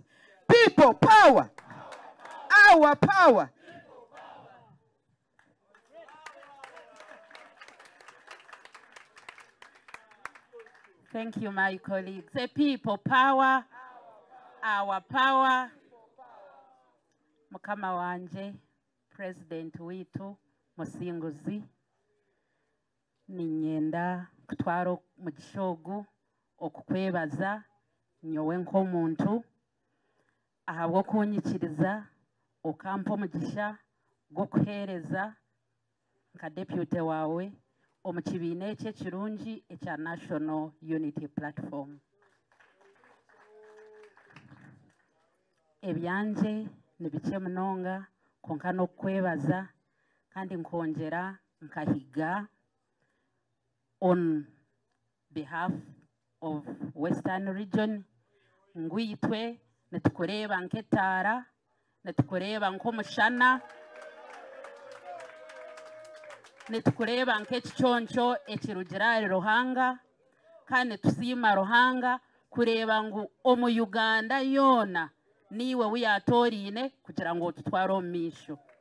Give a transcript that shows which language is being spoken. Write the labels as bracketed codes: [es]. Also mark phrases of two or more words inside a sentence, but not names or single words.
[en] People power. Our power. Thank you, my colleagues. The people power, our power. [nyn] Mukama wanje, President witu, Musinguzi, ninyenda kutwaro mu gishogu okukwebaza nyowe nk'omuntu ahabwo kunyikiriza okampa omugisha gwo kuheereza nka deputy wawe omu kibiina ekye kirungi ekya National Unity Platform. Ebyanje ni bike munonga konka n'okwebaza kandi nkongera nkahiga [en] on behalf of [nyn] Western Region ngwitwe netukureba nk'etaara netukureba nk'omushana netukureba nk'ekiconco ekirugira Ruhanga kandi tusiima Ruhanga kureba ngu omu Uganda yona niwe wiyatorine kugira ngo tutware omu misho.